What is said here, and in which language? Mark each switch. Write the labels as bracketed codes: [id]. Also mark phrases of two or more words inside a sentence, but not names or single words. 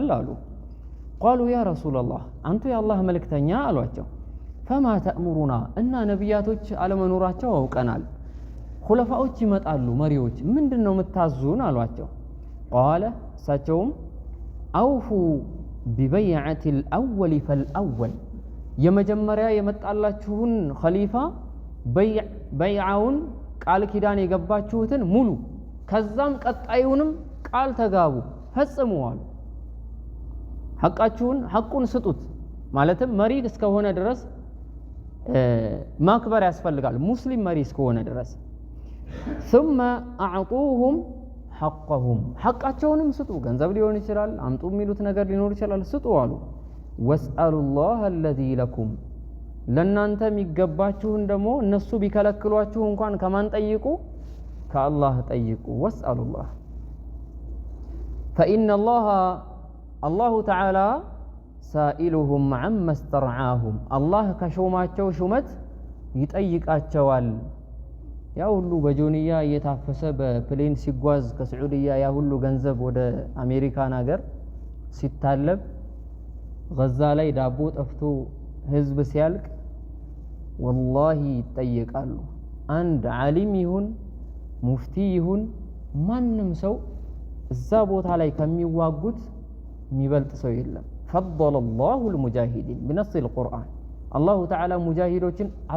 [am] አሉ። [ar] قالوا يا رسول الله [am] አንቱ የአላህ መልእክተኛ አሏቸው። [ar] فما تأمرنا [am] እና ነቢያቶች አለመኖራቸው አውቀናል፣ ኹለፋዎች ይመጣሉ መሪዎች፣ ምንድን ነው የምታዙን አሏቸው። ቃለ እሳቸውም [ar] أوفوا ببيعة الأول فالأول [am] የመጀመሪያ የመጣላችሁን ኸሊፋ በይዓውን ቃል ኪዳን የገባችሁትን ሙሉ፣ ከዛም ቀጣዩንም ቃል ተጋቡ ፈጽሙ አሉ። ሐቁን ስጡት ማለትም መሪ እስከሆነ ድረስ ማክበር ያስፈልጋል፣ ሙስሊም መሪ እስከሆነ ድረስ። [ar] ثم أعطوهم حقهم [am] ሐቃቸውንም ስጡ፣ ገንዘብ ሊሆን ይችላል፣ አምጡ የሚሉት ነገር ሊኖር ይችላል፣ ስጡ አሉ። [ar] واسألوا الله الذي لكم [am] ለናንተ የሚገባችሁን ደግሞ እነሱ ቢከለክሏችሁ እንኳን ከማን ጠይቁ? ከአላህ ጠይቁ። [ar] واسألوا الله فإن الله تعالى سائلهم عما استرعاهم [am] አላህ ከሾማቸው ሹመት ይጠይቃቸዋል። ያ ሁሉ በጆንያ እየታፈሰ በፕሌን ሲጓዝ ከስዑድያ ያ ሁሉ ገንዘብ ወደ አሜሪካን ሀገር ሲታለብ፣ ገዛ ላይ ዳቦ ጠፍቶ ህዝብ ሲያልቅ ወላሂ ይጠየቃሉ። አንድ ዓሊም ይሁን ሙፍቲ ይሁን ማንም ሰው እዛ ቦታ ላይ ከሚዋጉት የሚበልጥ ሰው የለም። [ar] فضل الله المجاهدين بنص القرآن الله تعالى [am] ሙጃሂዶችን